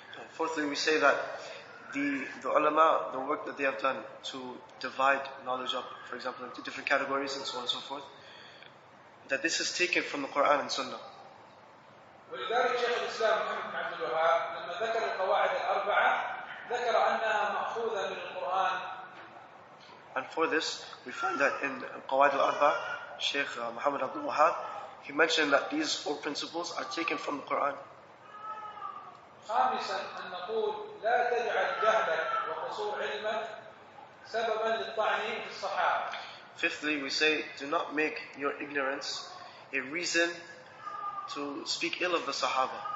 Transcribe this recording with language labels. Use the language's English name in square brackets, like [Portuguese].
[English] Fourthly, we say that the ulama, the work that they have done to divide knowledge up, for example, into different categories and so on and so forth, that this is taken from the Quran and Sunnah. [Arabic] ولذلك شيخ الإسلام محمد بن عبد الوهاب لما ذكر القواعد الأربعة ذكر أنها مأخوذة من القرآن. [English] And for this, we find that in Qawaid al-Arba, Sheikh Muhammad Abdul Wahab, he mentioned that these 4 principles are taken from the Quran. [Arabic] خامسا أن نقول لا تجعل جهلك وقصور علمك سببا للطعن في الصحابة. [English] Fifthly, we say, do not make your ignorance a reason to speak ill of the Sahaba.